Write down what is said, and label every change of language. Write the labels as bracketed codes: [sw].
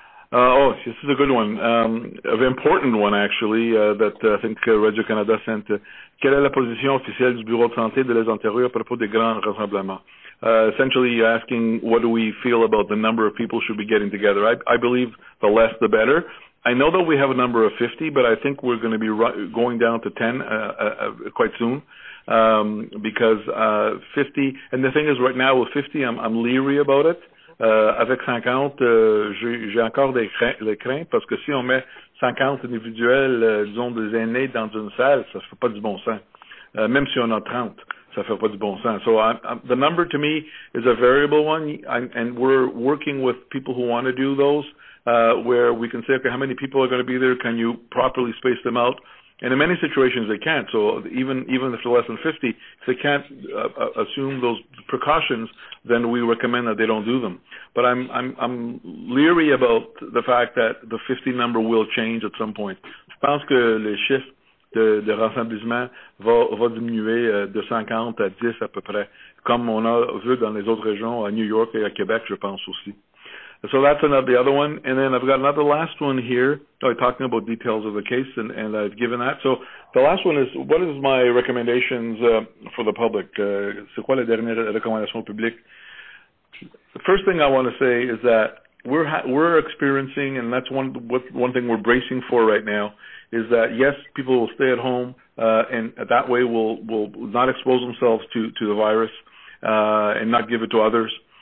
[en] This is a good one, an important one actually that I think Radio Canada sent. [fr] Quelle est la position officielle du Bureau de santé de l'Ontario à propos des grands rassemblements? [en] Essentially asking what do we feel about the number of people should be getting together. I believe the less the better. I know that we have a number of 50, but I think we're going to be going down to 10 quite soon because 50, and the thing is right now with 50, I'm leery about it. [fr] Avec 50, j'ai encore des craintes parce que si on met 50 individuels, disons des aînés dans une salle, ça ne fait pas du bon sens. Même si on a 30, ça fait pas du bon sens. [en] So the number to me is a variable one, and we're working with people who want to do those. Where we can say, okay, how many people are going to be there? Can you properly space them out? And in many situations they can't. So even if they're less than 50, if they can't assume those precautions, then we recommend that they don't do them. But I'm leery about the fact that the 50 number will change at some point. [fr] Je pense que les chiffres de rassemblement va diminuer de 50 à 10 à peu près, comme on a vu dans les autres régions, à New York et à Québec, je pense aussi. [en] So that's the other one. And then I've got another last one here, talking about details of the case, and I've given that. So the last one is, what is my recommendations for the public? [fr] C'est quoi la dernière recommandation publique? [en] The first thing I want to say is that we're experiencing, and that's one thing we're bracing for right now, is that yes, people will stay at home, and that way will not expose themselves to the virus and not give it to others.